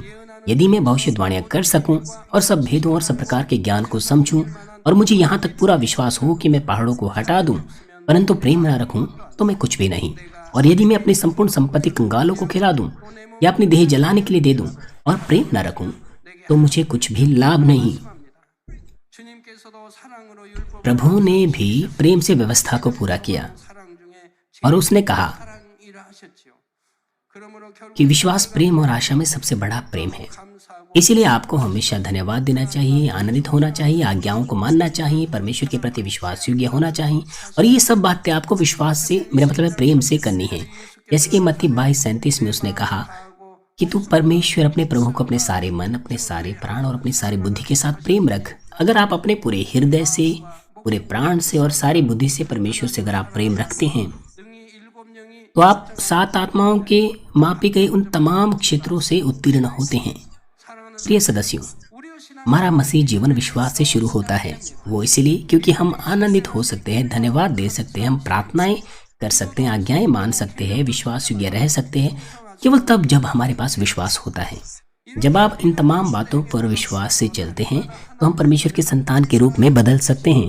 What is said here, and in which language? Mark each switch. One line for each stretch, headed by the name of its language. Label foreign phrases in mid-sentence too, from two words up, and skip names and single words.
Hindi: यदि मैं भविष्यवाणियां कर सकूं और सब भेदों और सब प्रकार के ज्ञान को समझूं और मुझे यहाँ तक पूरा विश्वास हो कि मैं पहाड़ों को हटा दूं, परंतु प्रेम ना रखूं तो मैं कुछ भी नहीं। और यदि मैं अपनी संपूर्ण संपत्ति कंगालों को खिला दूं या अपनी देह जलाने के लिए दे दूं और प्रेम ना रखूं तो मुझे कुछ भी लाभ नहीं।
Korean: 주님께서도 사랑으로 율법
Hindi: प्रभु ने भी प्रेम से व्यवस्था को पूरा किया
Korean: 사랑 중에
Hindi: और उसने कहा
Korean: 사랑이라 하셨지요. 그러므로 결국
Hindi: कि विश्वास, प्रेम और आशा में सबसे बड़ा प्रेम है।
Korean: 감사하고
Hindi: इसीलिए आपको हमेशा धन्यवाद देना चाहिए, आनंदित होना चाहिए, आज्ञाओं को मानना चाहिए, परमेश्वर के प्रति विश्वास योग्य होना चाहिए। और ये सब बातें आपको विश्वास से, मेरा मतलब है प्रेम से करनी है। जैसे कि मत्ती 22:37 में उसने कहा कि तू परमेश्वर अपने प्रभु को अपने सारे मन, अपने सारे प्राण और अपनी सारी बुद्धि के साथ प्रेम रख। अगर आप अपने पूरे हृदय से, पूरे प्राण से और सारी बुद्धि से परमेश्वर से अगर आप प्रेम रखते हैं
Korean: 능히 일곱 영이
Hindi: तो आप 7 आत्माओं के मापे गए उन तमाम क्षेत्रों से उत्तीर्ण होते हैं।
Korean: 사랑하는
Hindi: प्रिय सदस्यों,
Korean: 우리의 신앙
Hindi: हमारा मसीह जीवन विश्वास से शुरू होता है। वो इसलिए क्योंकि हम आनंदित हो सकते हैं, धन्यवाद दे सकते हैं, हम प्रार्थनाएं कर सकते हैं, आज्ञाएं मान सकते हैं, विश्वास योग्य रह सकते हैं, केवल तब जब हमारे पास विश्वास होता है। जब आप इन तमाम बातों पर विश्वास से चलते हैं तो हम परमेश्वर के संतान के रूप में बदल सकते हैं।